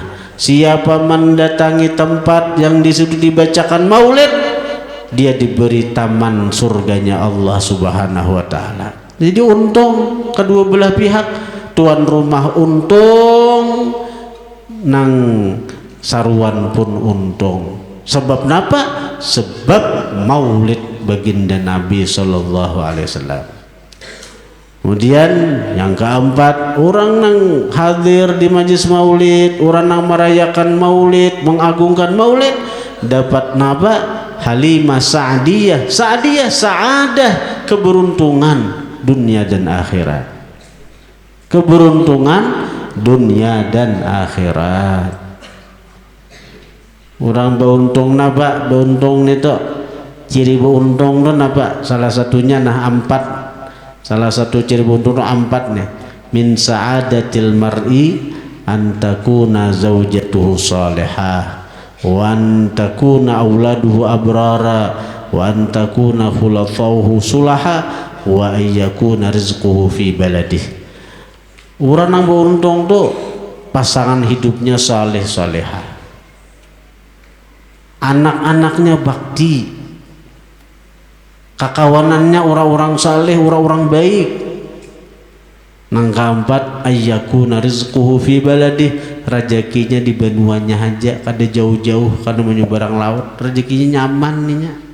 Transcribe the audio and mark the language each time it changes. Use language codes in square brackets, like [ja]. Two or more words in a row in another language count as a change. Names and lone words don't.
[id] Siapa mendatangi tempat yang disitu dibacakan maulid, dia diberi taman surganya Allah [ar] سبحانه وتعالى. [bjn] Jadi untung kedua belah pihak, tuan rumah untung, nang saruan pun untung. Sebab napa? Sebab maulid baginda Nabi [ar] صلى الله عليه وسلم. [bjn] Kemudian yang keempat, orang nang hadir di majlis maulid, orang nang merayakan maulid, mengagungkan maulid, dapat napa? [id] Halimah Sa'diyah, sa'adah, keberuntungan dunia dan akhirat. Keberuntungan dunia dan akhirat. [bjn] Orang beruntung napa? Beruntung itu ciri beruntung itu napa? [id] Salah satunya nah empat. Salah satu ciri beruntung 4 nih. [ar] من سعادة المرء أن تكون زوجته صالحة وأن تكون أولاده أبرارا وأن تكون خلفاؤه صلحاء وأن يكون رزقه في بلده. [bjn] Orang yang beruntung tuh pasangan hidupnya saleh salehah, anak-anaknya bakti, kakawanannya orang-orang saleh, orang-orang baik. Nang keempat, [ar] أن يكون رزقه في بلده, [bjn] rezekinya di benuanya aja, kada jauh-jauh, kada menyeberang laut, rezekinya nyaman nih.